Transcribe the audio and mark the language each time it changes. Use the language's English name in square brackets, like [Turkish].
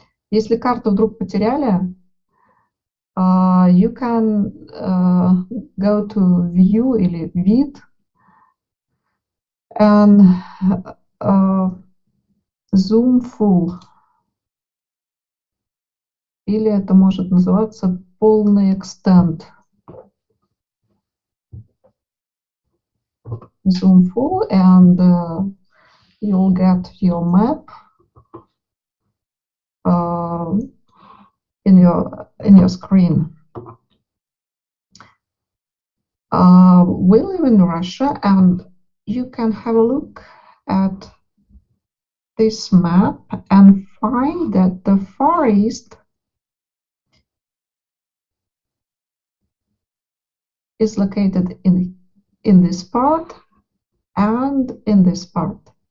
[Russian] Если карту вдруг потеряли, [English] you can go to View или Вид and zoom full. [Russian] Или это может называться полный extent. [English] Zoom full, and you'll get your map in your screen. We live in Russia, and you can have a look at this map and find that the Far East is located in this part and in this part.